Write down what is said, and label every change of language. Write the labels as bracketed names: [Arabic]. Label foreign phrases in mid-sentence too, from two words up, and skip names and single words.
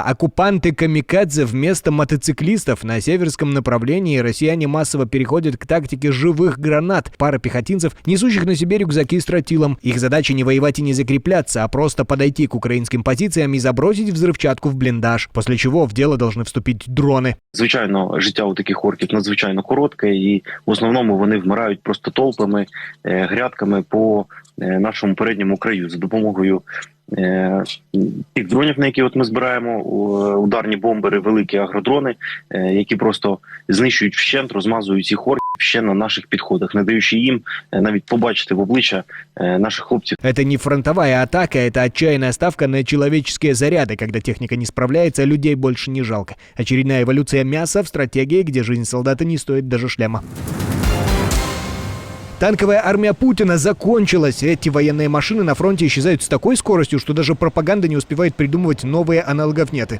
[Russian] Оккупанты-камикадзе вместо мотоциклистов. На северском направлении россияне массово переходят к тактике живых гранат. Пара пехотинцев, несущих на себе рюкзаки с тротилом. Их задача не воевать и не закрепляться, а просто подойти к украинским позициям и забросить взривчатку в бліндаж. После чего в дело должны вступить дрони. [Ukrainian] Звичайно, життя у таких орків надзвичайно коротке, і в основному вони вмирають просто толпами, грядками по нашому передньому краю за допомогою тих дронів, на які ми збираємо, ударні бомбери, великі агродрони, які просто знищують вщент, розмазують цих орків ще на наших підходах, не даючи їм навіть побачити в обличчя наших хлопців. [Russian] Это не фронтовая атака, это отчаянная ставка на человеческие заряды. Когда техника не справляется, людей больше не жалко. Очередная эволюция мяса в стратегии, где жизнь солдата не стоит даже шлема. Танковая армия Путина закончилась. Эти военные машины на фронте исчезают с такой скоростью, что даже пропаганда не успевает придумывать новые аналогов нет.